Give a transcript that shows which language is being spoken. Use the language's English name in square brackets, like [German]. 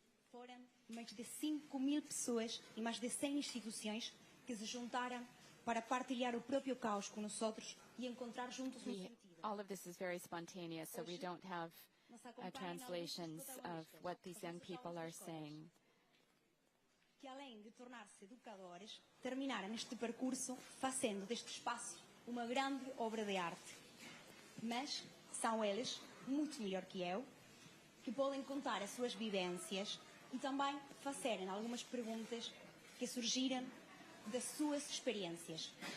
[Portuguese] Foram mais de 5.000 pessoas e mais de 100 instituições que se juntaram para partilhar o próprio caos com nós outros e encontrar juntos sentido. [English] All of this is very spontaneous, so we don't have translations of what these young people are saying. [Portuguese] Que além de tornar-se educadores, terminaram este percurso fazendo deste espaço uma grande obra de arte. Mas são eles, muito melhor que eu, que podem contar as suas vivências e também fazerem algumas perguntas que surgiram das suas experiências.